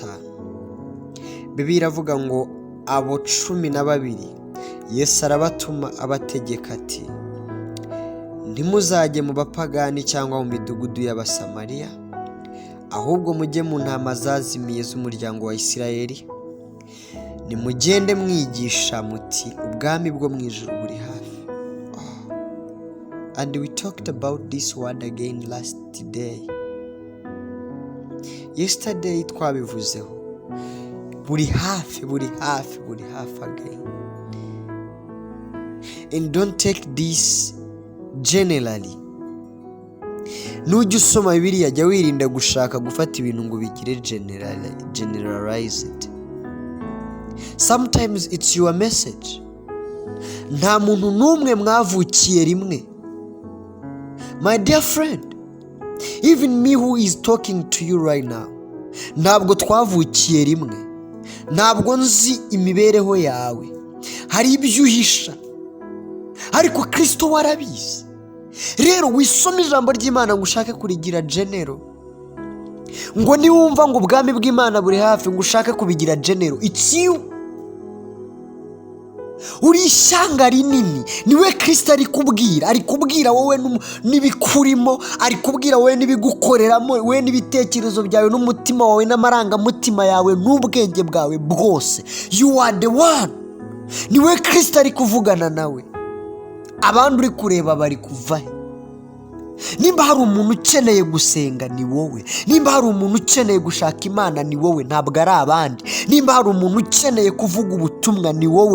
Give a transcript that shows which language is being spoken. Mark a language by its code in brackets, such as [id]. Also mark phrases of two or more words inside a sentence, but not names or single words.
[rw] Bibiliya iravuga ngo abo 12 Yesu arabatuma abategeka ati, ntimuzajye mu bapagani cyangwa mu midugudu y'Abasamariya, ahubwo mujye mu ntama zazimiye z'umuryango wa Isirayeli. Nimugende mwigisha muti ubwami bwo mu ijuru buri hafi. [en] And we talked about this word again last day. [rw] Yesterday twabivuzeho. Buri hafi again. [en] And don't take this generally. [rw] Nujya usoma Bibiliya jya wirinda gushaka gufata ibintu ngo bigire generalized. [en] Sometimes it's your message. [rw] Nta muntu n'umwe mwavukiye rimwe. [en] My dear friend, even me who is talking to you right now, [rw] ntabwo twavukiye rimwe. Ntabwo nzi imibereho yawe, hari ibyo uhisha, ariko Kristo warabizi. Rero wisome ijambo ry'Imana ngo ushake kurigira genero, ngo niwumva ngo ubwami bw'Imana buri hafi ngo ushake kubigira genero, [en] it's you. [rw] Uri ishyanga rinini, niwe Kristo ari kubwira wowe n'ibikurimo, ari kubwira wowe n'ibigukoreramo, wowe n'ibitekerezo byawe n'umutima wawe n'amarangamutima yawe n'ubwenge bwawe bwose. [en] You are the one. [rw] Niwe Kristo ari kuvugana nawe. Abandi uri kureba bari kuva he? Nimba hari umuntu ukeneye gusenga ni wowe. Nimba hari umuntu ukeneye gushaka Imana ni wowe, ntabwo ari abandi. Nimba hari umuntu ukeneye kuvuga ubutumwa ni wowe.